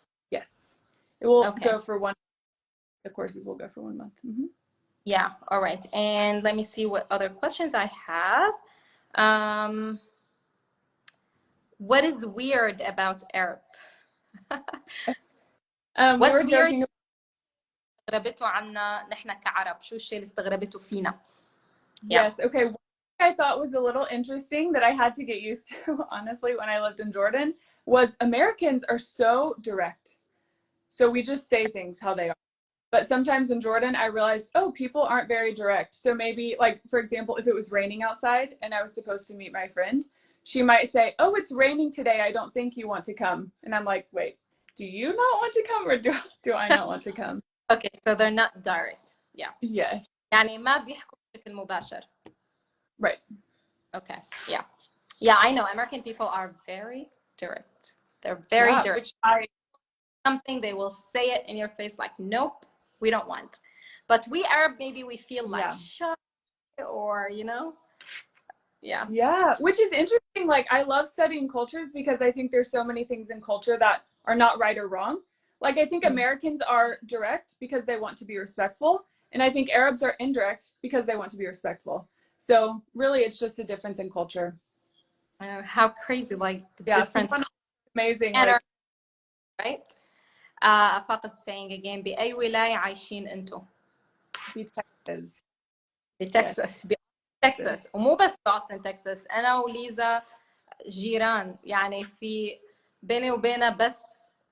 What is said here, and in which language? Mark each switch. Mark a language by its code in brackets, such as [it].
[en] Yes. It will Okay. go for one. The courses will go for 1 month. Mm-hmm. Yeah. All right. And let me see what other questions I have. What is weird about Arab? What's weird [ar] استغربته عنا نحن كعرب؟ شو الشيء اللي استغربته فينا؟ [en] Yes. Okay. One thing I thought was a little interesting that I had to get used to, honestly, when I lived in Jordan, was Americans are so direct. So we just say things how they are. But sometimes in Jordan, I realized, oh, people aren't very direct. So maybe, like, for example, if it was raining outside and I was supposed to meet my friend, she might say, oh, it's raining today. I don't think you want to come. And I'm like, wait, do you not want to come or do I not want to come? Okay, so they're not direct. Yeah. Yes. [ar] يعني ما بيحكوا بشكل مباشر. [en] Right. Okay. Yeah. Yeah, I know. American people are very direct. They're very direct. Which something, they will say it in your face like, nope, we don't want. But we Arab, maybe we feel like shy or, Yeah, which is interesting. Like, I love studying cultures because I think there's so many things in culture that are not right or wrong. Like, I think Americans are direct because they want to be respectful. And I think Arabs are indirect because they want to be respectful. So really, it's just a difference in culture. I know, how crazy, like the different. Amazing. Like, right? [ar] أفاق [en] is saying again, [ar] بأي ولاية عايشين أنتم؟ بتكساس. بتكساس ومو بس باستن تكساس. أنا وليزا جيران يعني في بيني وبينها بس